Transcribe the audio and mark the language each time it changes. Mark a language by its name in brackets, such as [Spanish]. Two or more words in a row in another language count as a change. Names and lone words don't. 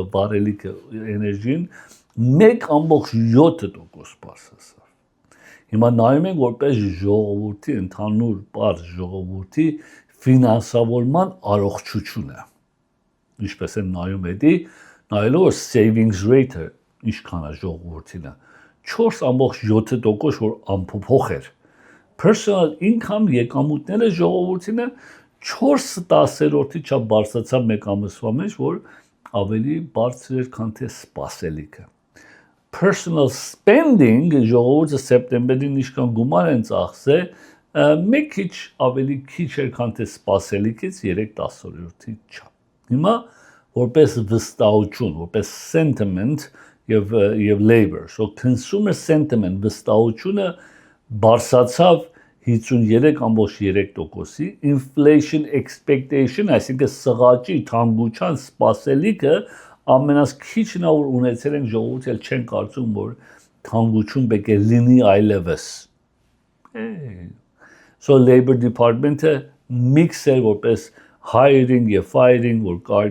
[Armenian] վառելիքը, energy-ն 1.7% բարձրացավ։ Հիմա նայում ենք որպես ժողովրդի ընդհանուր բար ժողովրդի ֆինանսավորման առողջությունը։ Ինչպես են նայում էդի, նայելով որ [English] savings rate- [Armenian] ը ինչքան է ժողովրդինը 4.7% որ անփոփոխ էր։ [English] Personal income [Armenian] եկամուտները ժողովրդինը 4/10-րդի չափ բարձրացավ մեկ ամսվա մեջ, որ ավելի բարձր էր, քան թե սպասելիքը։ [English] Personal spending [Armenian] ժողովուրդը սեպտեմբերին ինչքան գումար են ծախսել, մեկ քիչ ավելի քիչ էր, քան թե սպասելիքից 3/10-րդի չափ։ Հիմա որպես վստահություն, որպես sentiment եւ labor, [English] so consumer sentiment [Armenian] վստահությունը բարձրացավ 53.3%-ի, [English] inflation expectation, [Armenian] այսինքն սղաճի թանկության սպասելիքը ամենաս քիչն է որ ունեցել են ժողովուրդը էլ չեն կարծում որ թանկություն պետք է լինի այլևս։ [English] So Labor Department- [Armenian] ը mix էր որպես hiring եւ firing որ կար